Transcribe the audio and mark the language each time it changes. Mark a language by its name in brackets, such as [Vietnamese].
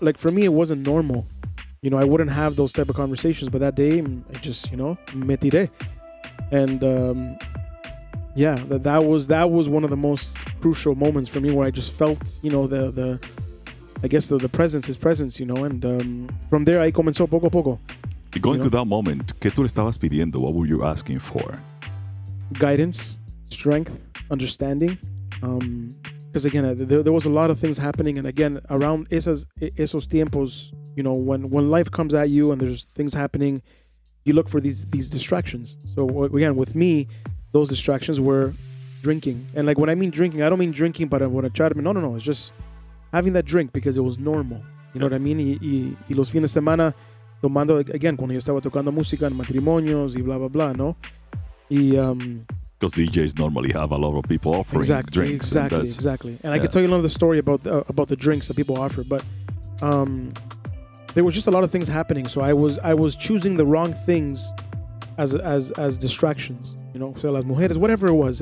[English] Like for me, it wasn't normal. You know, I wouldn't have those type of conversations, but that day, I just, you know, [Spanish] me tiré. [English] And yeah, that was one of the most crucial moments for me, where I just felt, you know, I guess the presence, his presence, you know. And from there, [Spanish] ahí comenzó poco a poco. [English] Going to that moment, [Spanish] ¿qué tú le estabas pidiendo? [English] What were you asking for? Guidance, strength, understanding. Because again, there was a lot of things happening, and again, around [Spanish] esos tiempos, [English] you know, when life comes at you and there's things happening, you look for these distractions. So again, with me, those distractions were drinking. And like when I mean drinking, I don't mean drinking [Spanish] para borracharme. [English] No. It's just having that drink because it was normal. You know what I mean? [Spanish] Y los fines de semana tomando, again, cuando yo estaba tocando música en matrimonios y blah, blah, blah, ¿no? [English] Because DJs normally have a lot of people offering drinks. Exactly. And I can tell you another story about the drinks that people offer, but there was just a lot of things happening. So I was choosing the wrong things as distractions, you know, so [Spanish] las mujeres, [English] whatever it was.